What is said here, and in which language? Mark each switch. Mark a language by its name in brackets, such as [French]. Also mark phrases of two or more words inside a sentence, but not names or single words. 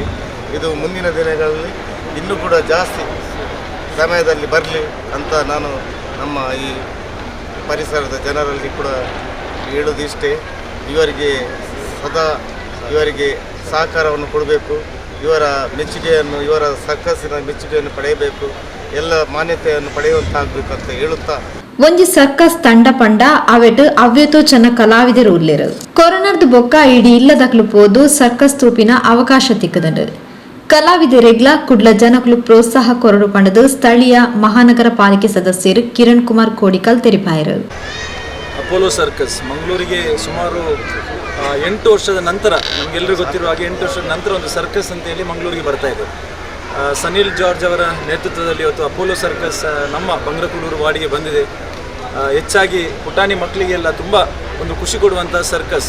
[Kannada] ಇದು ಮುಂದಿನ ದಿನಗಳಲ್ಲಿ ಇನ್ನೂ ಕೂಡ ಜಾಸ್ತಿ ಸಮಯದಲ್ಲಿ ಬರಲಿ ಅಂತ ನಾನು ನಮ್ಮ ಈ ಪರಿಸರದ ಜನರಲ್ಲಿ ಕೂಡ ಹೇಳೋದಿಷ್ಟೇ. ಇವರಿಗೆ ಸದಾ ಇವರಿಗೆ ಸಹಕಾರವನ್ನು ಕೊಡಬೇಕು, ಇವರ ಮೆಚ್ಚುಗೆಯನ್ನು ಇವರ ಸರ್ಕಸ್ಸಿನ ಮೆಚ್ಚುಗೆಯನ್ನು ಪಡೆಯಬೇಕು, ಎಲ್ಲ ಮಾನ್ಯತೆಯನ್ನು ಪಡೆಯುವಂತಾಗಬೇಕು ಅಂತ ಹೇಳುತ್ತಾ [Tulu] ಒಂಜಿ ಸರ್ಕಸ್ ತಂಡ ಪಂಡ ಅವೆಟ್ ಅವ್ಯತೋ ಚೆನ್ನ ಕಲಾವಿದರು ಉಲ್ಲೇರು. ಕೊರೋನಾದ ಬೊಕ್ಕ ಇಡೀ ಇಲ್ಲದಕ್ಲು ಪೋದು ಸರ್ಕಸ್ ತೂಪಿನ ಅವಕಾಶ ತಿಕ್ಕದಂಡು ಕಲಾವಿದರಿಗ್ಲ ಕುಡ್ಲ ಜನಕ್ಲು ಪ್ರೋತ್ಸಾಹ ಕೊರಡು ಪಂಡದು ಸ್ಥಳೀಯ ಮಹಾನಗರ ಪಾಲಿಕೆ ಸದಸ್ಯರು ಕಿರಣ್ ಕುಮಾರ್ ಕೋಡಿಕಲ್ ತೆರಿಪಾಯರು. [Kannada] ಅಪೋಲೋ ಸರ್ಕಸ್ ಮಂಗಳೂರಿಗೆ ಸುಮಾರು 8 ವರ್ಷದ ನಂತರ, ನಮಗೆಲ್ಲರಿಗೂ ಗೊತ್ತಿರುವ ಹಾಗೆ 8 ವರ್ಷದ ನಂತರ ಒಂದು ಸರ್ಕಸ್ ಅಂತ ಹೇಳಿ ಮಂಗಳೂರಿಗೆ ಬರ್ತಾ ಇದೆ. ಸನಿಲ್ ಜಾರ್ಜ್ ಅವರ ನೇತೃತ್ವದಲ್ಲಿ ಇವತ್ತು ಅಪೋಲೋ ಸರ್ಕಸ್ ನಮ್ಮ ಬಂಗ್ರಕೂಡೂರು ವಾರ್ಡಿಗೆ ಬಂದಿದೆ. ಹೆಚ್ಚಾಗಿ ಪುಟಾಣಿ ಮಕ್ಕಳಿಗೆಲ್ಲ ತುಂಬ ಒಂದು ಖುಷಿ ಕೊಡುವಂಥ ಸರ್ಕಸ್.